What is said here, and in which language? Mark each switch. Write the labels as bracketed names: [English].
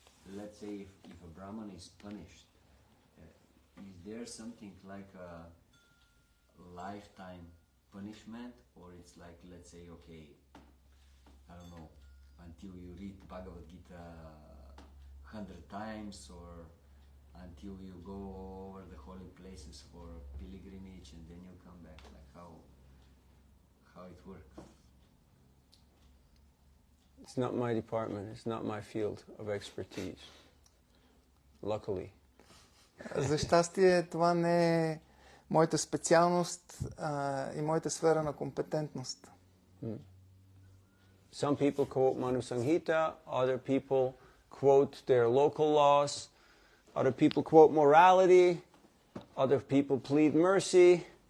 [English] Let's say if a Brahman is punished, is there something like a lifetime punishment, or it's like, let's say, okay, I don't know, until you read Bhagavad Gita 100 times, or until you go over the holy places for pilgrimage and then you come back, like how it works? It's not my department, it's not my field of expertise. Luckily. [Bulgarian] За щастие, това не е моята специалност и моята сфера на компетентност. [English] Some people quote Manu Sanghita, other people quote their local laws, other people quote morality, other people plead mercy.